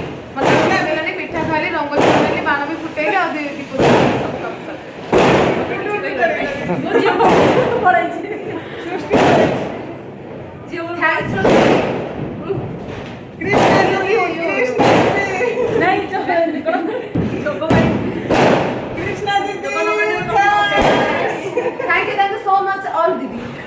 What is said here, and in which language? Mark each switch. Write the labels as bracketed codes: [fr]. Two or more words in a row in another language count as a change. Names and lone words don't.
[or] ମତେ ମିଳିଲାନି, ପିଠା ଖାଇଲି, ରଙ୍ଗୋଲି ବନେଇଲି, ବାଣ ବି ଫୁଟେଇଲି, ଆଉ ଦୀପ ଜାଳିଲି, ସବୁ କାମ ମୋ ଝିଅ ପଳେଇଛି। ଝିଅ ମୋର [en] Thanks for [or] ନାଇଁ ଯୋଗ ଭାଇ Krishna Didi. [en] Thank you so much all Didi.